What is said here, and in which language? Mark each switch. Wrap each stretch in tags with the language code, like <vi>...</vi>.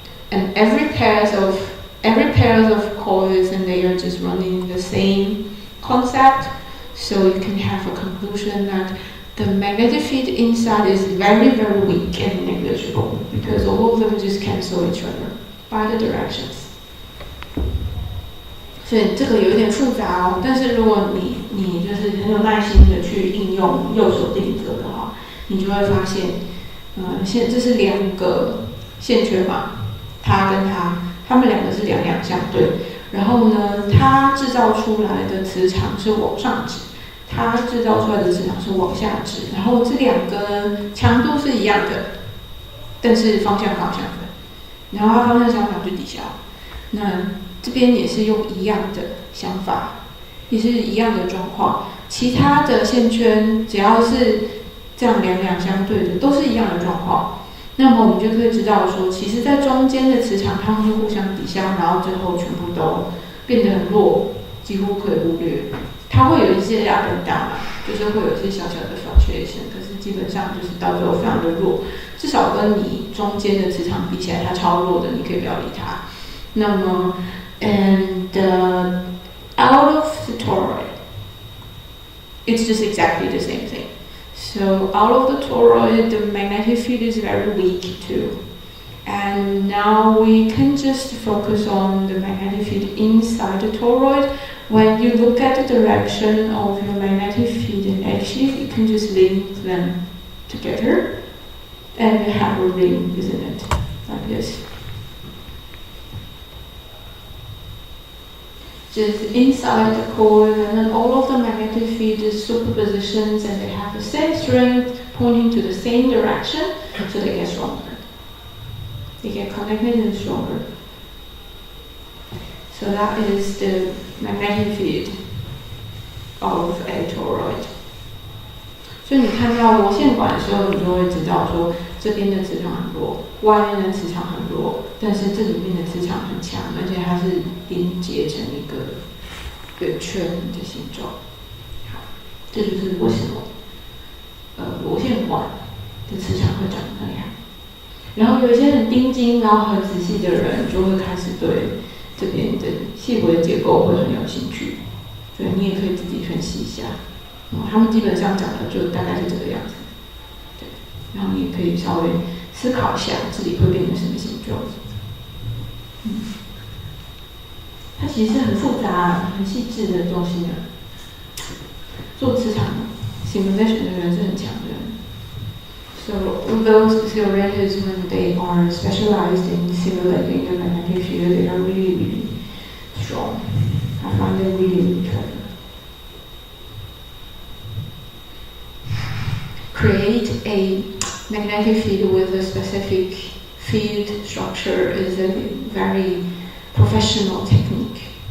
<en>And every pairs of coils, and they are just running the same concept. So you can have a conclusion that the magnetic field inside is very, very weak and negligible, because all of them just cancel each other by the directions.</en> <zh>所以这个有点复杂哦，但是如果你就是很有耐心的去应用右手定则的话，你就会发现，这是两个线圈嘛，它跟它们两个是两相对，然后呢，它制造出来的磁场是往上指。它制造出来的磁场是往下指，然后这两个呢强度是一样的，但是方向刚好相反，然后它方向相反就抵消。那这边也是用一样的想法，也是一样的状况。其他的线圈只要是这样两相对的，都是一样的状况。那么我们就可以知道说，其实在中间的磁场它们会互相抵消，然后最后全部都变得很弱，几乎可以忽略。它会有一些</zh> <en>up and down</en> <zh>就是会有一些小小的 fluctuation， 可是基本上就是到最后非常的弱，至少跟你中间的磁场比起来，它超弱的，你可以不要理它。那么</zh> <en>and out of the toroid, it's just exactly the same thing. So out of the toroid, the magnetic field is very weak too. And now we can just focus on the magnetic field inside the toroid. When you look at the direction of your magnetic field, and actually you can just link them together and you have a ring, isn't it? Like this. Just inside the coil, and then all of the magnetic field is superpositions, and they have the same strength pointing to the same direction, so they get stronger. They get connected and stronger. So that is the magnetic field of a toroid.</en> <zh>所以你看到螺线管的时候，你就会知道说这边的磁场很弱，外面的磁场很弱，但是这里面的磁场很强，而且它是连接成一个圆圈的形状。好，这就是为什么螺线管的磁场会长那样。然后有一些很盯紧，然后很仔细的人，就会开始对这边的细微的结构会很有兴趣。所以你也可以自己分析一下。他们基本上讲的就大概是这个样子。对，然后你也可以稍微思考一下自己会变成什么形状。它其实是很复杂、很细致的东西呢。做磁场 simulation 的人是很强的人。</zh> <en>So those theorists, when they are specialized in simulating the magnetic field, they are really, really strong. I find them really, really clever. Create a magnetic field with a specific field structure is a very professional technique.</en>